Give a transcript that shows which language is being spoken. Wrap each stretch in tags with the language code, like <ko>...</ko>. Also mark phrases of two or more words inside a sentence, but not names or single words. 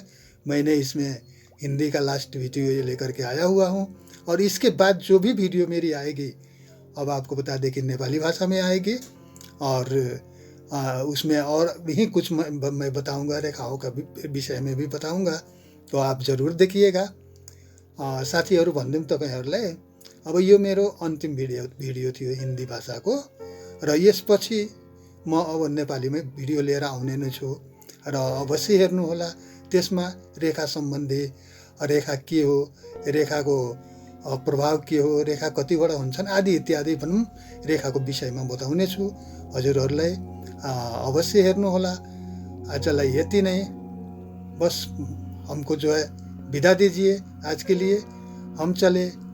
<hi>मैंने इसमें हिंदी का लास्ट वीडियो ये लेकर के आया हुआ हूँ, और इसके बाद जो भी वीडियो मेरी आएगी अब आपको बता दें कि नेपाली भाषा में आएगी, और उसमें और भी कुछ मैं बताऊँगा, रेखाओं का विषय में भी बताऊँगा, तो आप ज़रूर देखिएगा।</hi> <ne>साथीहरू भनिदिउँ तपाईँहरूलाई, अब यो मेरो अन्तिम भिडियो थियो हिन्दी भाषाको, र यसपछि म अब नेपालीमै भिडियो लिएर आउने नै छु, र अवश्य हेर्नुहोला। त्यसमा रेखा सम्बन्धी, रेखा के हो, रेखाको प्रभाव के हो, रेखा कतिवटा हुन्छन् आदि इत्यादि भनौँ रेखाको विषयमा बताउने छु हजुरहरूलाई, अवश्य हेर्नुहोला। आजलाई यति नै,</ne> <hi>बस हमको जो है विदा दीजिए आज के लिए, हम चले</hi>